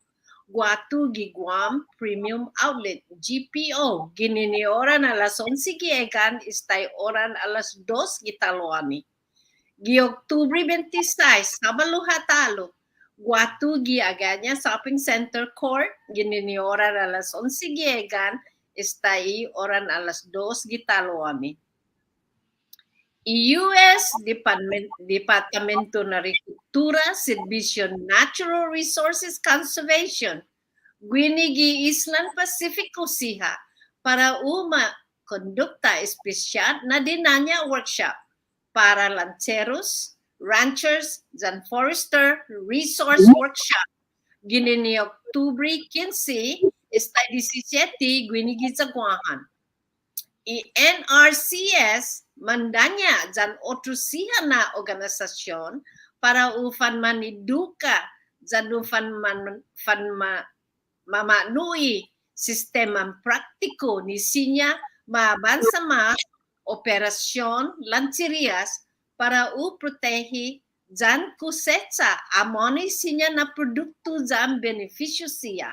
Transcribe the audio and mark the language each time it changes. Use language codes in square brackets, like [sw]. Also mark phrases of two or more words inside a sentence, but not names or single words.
[ch] Guatu gi Guam Premium Outlet GPO ginini oran alas 11 giegan istay oran alas 2 gitaloani gi Oktubre 26 Sabado hatalo Guatu gi aganya [en] shopping center court [ch] ginini oran alas 11 giegan istay oran alas 2 gitaloani US Departamento na Agricultura, Servicio [en] Natural Resources Conservation, [ch] gwinigi Island Pacifico siha para kondukta espesyal na dinanya workshop para lanceros, [en] ranchers, and forester resource workshop. [ch] Ginini Oktubre 15, esta 17, gwinigi sa Guahan. NRCS mandanya jan otrusihan na organisasyon para ufan maniduka jan ufan mamanui sistema praktiko ni sinya mabansama operasyon lancherias para protehi jan kusecha amoni sinya na produkto jan beneficio siya.